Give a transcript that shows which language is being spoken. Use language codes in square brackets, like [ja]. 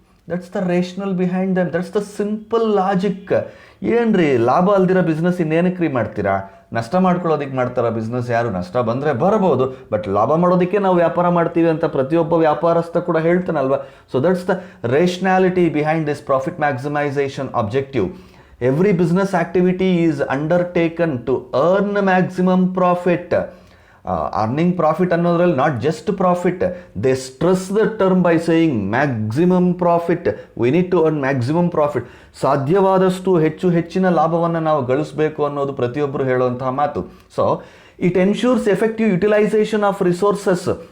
[en] That's the rational behind them, that's the simple logic. [kn] ಏನ್ರಿ ಲಾಭ ಅಲ್ದಿರೋ business ಇನ್ನೇನಕ್ಕೆ ರೀ ಮಾಡ್ತೀರಾ? ನಷ್ಟ ಮಾಡ್ಕೊಳ್ಳೋದಕ್ಕೆ ಮಾಡ್ತಾರ ಬಿಸ್ನೆಸ್? ಯಾರು ನಷ್ಟ ಬಂದರೆ ಬರ್ಬೋದು, ಬಟ್ ಲಾಭ ಮಾಡೋದಕ್ಕೆ ನಾವು ವ್ಯಾಪಾರ ಮಾಡ್ತೀವಿ ಅಂತ ಪ್ರತಿಯೊಬ್ಬ ವ್ಯಾಪಾರಸ್ಥ ಕೂಡ ಹೇಳ್ತಾನಲ್ವ. So that's the ರೇಷನಾಲಿಟಿ behind this profit maximisation objective. [en] Every business activity is undertaken to earn maximum profit. Earning profit ಅನ್ನೋದ್ರಲ್ಲಿ not just profit, they stress the term by saying maximum profit. We need to earn maximum profit. [kn] ಸಾಧ್ಯವಾದಷ್ಟು ಹೆಚ್ಚಿನ ಲಾಭವನ್ನು ನಾವು ಗಳಿಸಬೇಕು ಅನ್ನೋದು ಪ್ರತಿಯೊಬ್ಬರು ಹೇಳುವಂತಹ ಮಾತು. [en] So it ensures effective utilisation of resources.